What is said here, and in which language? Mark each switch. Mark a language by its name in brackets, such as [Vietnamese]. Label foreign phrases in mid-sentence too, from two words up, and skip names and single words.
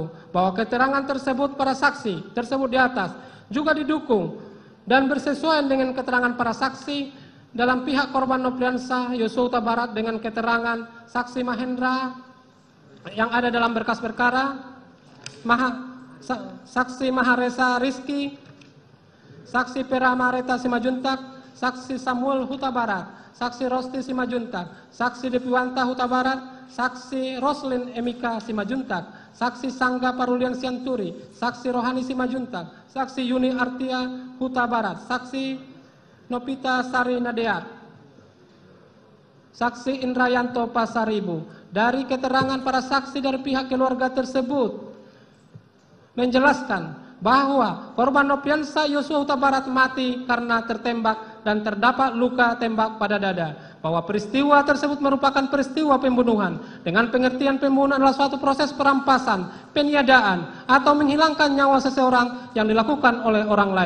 [Indonesian] Bahwa keterangan tersebut para saksi tersebut di atas juga didukung dan bersesuaian dengan keterangan para saksi dalam pihak korban Nofriansah Yosua Huta Barat dengan keterangan saksi Mahendra yang ada dalam berkas perkara, saksi Maharesa Rizky, saksi Peramareta Simajuntak, saksi Samuel Huta Barat, saksi Rosti Simajuntak, saksi Depiwanta Huta Barat, saksi Roslin Emika Simajuntak, saksi Sangga Parulian Sianturi, saksi Rohani Simajuntak, saksi Yuni Artia Huta Barat, saksi Nopita Sari Nadeat, saksi Indrayanto Pasaribu. Dari keterangan para saksi dari pihak keluarga tersebut menjelaskan bahwa korban Nofriansah Yosua Huta Barat mati karena tertembak dan terdapat luka tembak pada dada. Bahwa peristiwa tersebut merupakan peristiwa pembunuhan dengan pengertian pembunuhan adalah suatu proses perampasan, peniadaan atau menghilangkan nyawa seseorang yang dilakukan oleh orang lain.